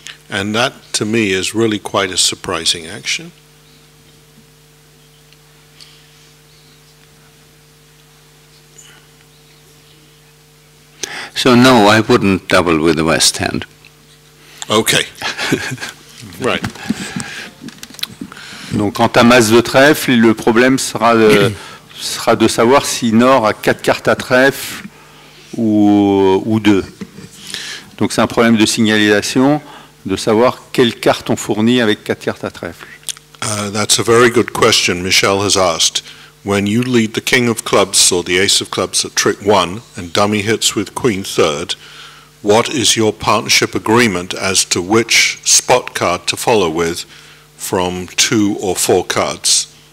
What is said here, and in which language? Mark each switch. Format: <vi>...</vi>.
<en>And that, to me, is really quite a surprising action. So no, I wouldn't double with the West hand. Okay. Right.</en> <fr>Donc quant à masse de trèfle, le problème sera de savoir si Nord a 4 cartes à trèfle ou 2. Donc c'est un problème de signalisation, de savoir quelles cartes on fournit avec 4 cartes à trèfle.</fr> <en>That's a very good question Michel has asked. When you lead the king of clubs or the ace of clubs at trick 1 and dummy hits with queen third, what is your partnership agreement as to which spot card to follow with from 2 or 4 cards?</en>